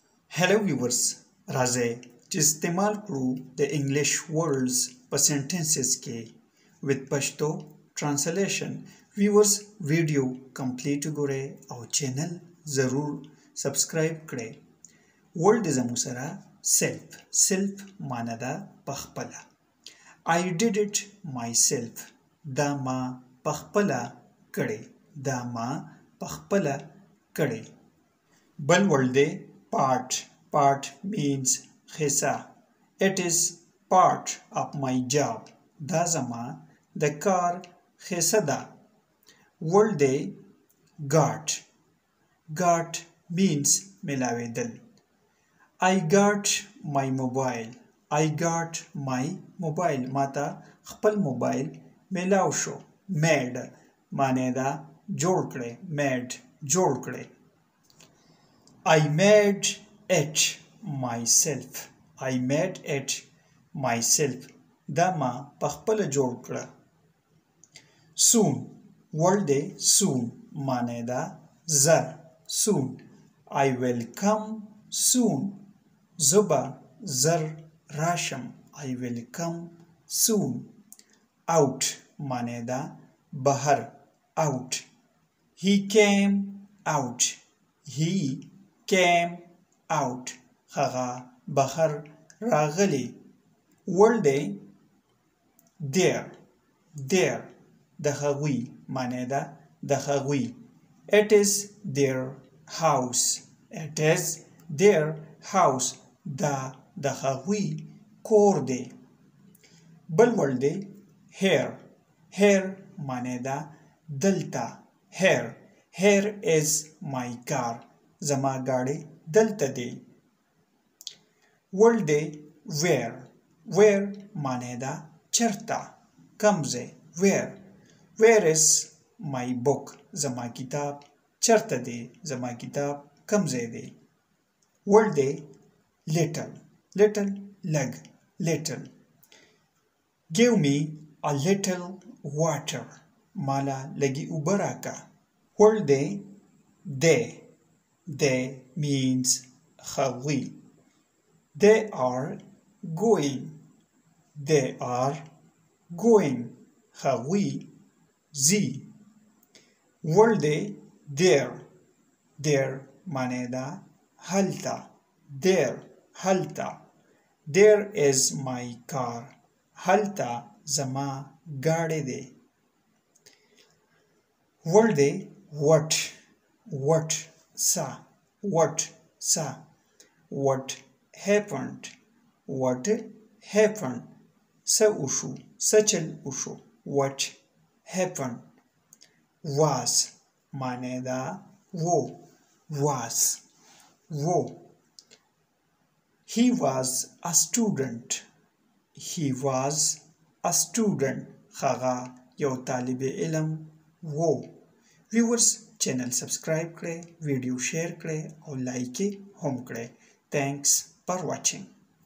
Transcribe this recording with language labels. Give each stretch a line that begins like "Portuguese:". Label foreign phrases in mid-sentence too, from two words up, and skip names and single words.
English: Hello viewers,
Pashto: राजे چې استعمال کړو د انګلیش words په sentences کې
English: with Pashto translation.
Pashto: viewers ویډیو کمپلیټ وګورئ او چینل ضرور سبسکرایب کړئ. word زموږ سره self معنی ده پخپله.
English: I did it myself.
Pashto: دا ما پخپله کړی. دا ما پخپله کړی. بل word دی
English: part means
Pashto: حصہ.
English: It is part of my job.
Pashto: دا زما د کار حصہ ده. word دی
English: got means
Pashto: ملاویدل.
English: I got my mobile.
Pashto: ماته خپل موبایل ملاو شو. made معنی ده جوړ کړی.
English: I made it myself.
Pashto: دا ما پخپله جوړ کړه. soon word دی soon معنی ده زر.
English: soon I will come soon.
Pashto: زبا زر راشم.
English: I will come soon. out
Pashto: معنی ده بهر. out he came out. هغه بهر راغلی. word دی there د هغوی معنی ده د هغوی.
English: it is their house.
Pashto: دا د هغوی کور دی. بل word دی here معنی ده دلته.
English: here is my car.
Pashto: زما ګاډی دلته دی. word دی where معنی ده چرته کوم ځای.
English: where is my book.
Pashto: زما کتاب چرته دی. زما کتاب کوم ځای دی. word دی little لږ.
English: give me a little water.
Pashto: مالا لږی اوبه راکه. word دی they means هغوی.
English: they are going.
Pashto: هغوی ځي. word دی there معنی ده هلته.
English: there is my car.
Pashto: هلته زما ګاډی دی. word دی what څه.
English: what happened.
Pashto: څه وشو. څه چل وشو.
English: what happened. was
Pashto: معنی ده
English: was. he was a student.
Pashto: هغه یو طالب علم وو. viewers چینل سبسکرایب کړئ، ویډیو شیر کړئ او لایک هم کړئ.
English: thanks for watching.